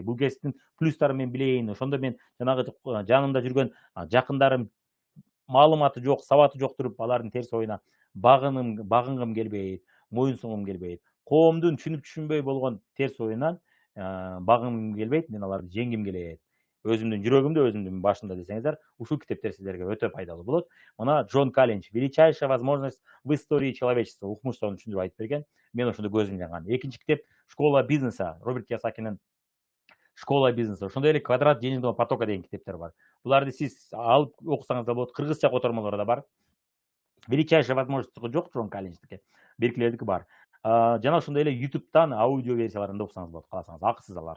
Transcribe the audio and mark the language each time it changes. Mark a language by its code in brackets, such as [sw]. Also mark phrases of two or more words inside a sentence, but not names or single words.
[ky] Бул кесиптин плюстарын мен билейин. Ошондо мен жанагы жанымда жүргөн жакындарым маалыматы жок, сабаты жок туруп, алардын терс оюна багынгым келбейт, моюн сунгум келбейт. Коомдун түшүнүп-түшүнбөй болгон терс оюнан багынгым келбейт, мен аларды жеңгим келет. Өзүмдүн жүрөгүмдө, өзүмдүн башымда десеңиздер, ушул китептер сиздерге өтө пайдалуу болот. Мына Джон Каллинч «Величайшая возможность в истории человечества» укмуш сонун түшүндүрүп айтып берген. Мен ошондо көзүм жанган. Экинчи китеп «Школа бизнеса», Роберт Кийосакинин «Школа бизнеса». Ошондой эле «Квадрат денежного потока» деген китептер бар. Буларды сиз алып окусаңыз да болот. Кыргызча котормолору да бар. «Величайшая возможность» жок, Джон Каллинчтики. Беркилердики бар. Жана ошондой эле YouTube'дан аудио версияларын да окусаңыз болот, кааласаңыз. Акысыз алар.